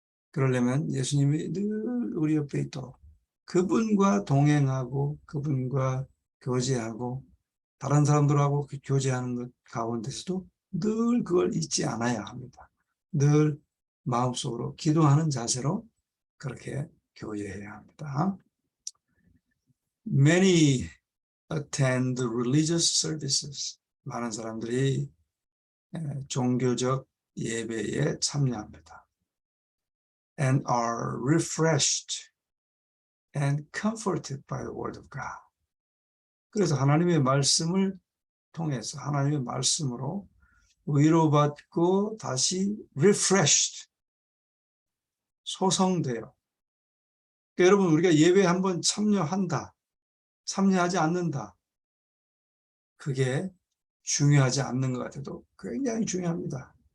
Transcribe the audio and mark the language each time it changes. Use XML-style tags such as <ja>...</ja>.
<ko>그러려면 예수님이 늘 우리 옆에 있도록 그분과 동행하고 그분과 교제하고 다른 사람들하고 교제하는 것 가운데서도 늘 그걸 잊지 않아야 합니다. 늘 마음속으로 기도하는 자세로 그렇게 교제해야 합니다.</ko> <en>Many attend religious services.</en> <ko>많은 사람들이 종교적 예배에 참여합니다.</ko> <en>And are refreshed and comforted by the word of God.</en> <ko>그래서 하나님의 말씀을 통해서 하나님의 말씀으로 위로받고 다시 refreshed, 소성돼요. 그러니까 여러분, 우리가 예배에 한번 참여한다, 참여하지 않는다, 그게 중요하지 않는 것 같아도 굉장히 중요합니다.</ko>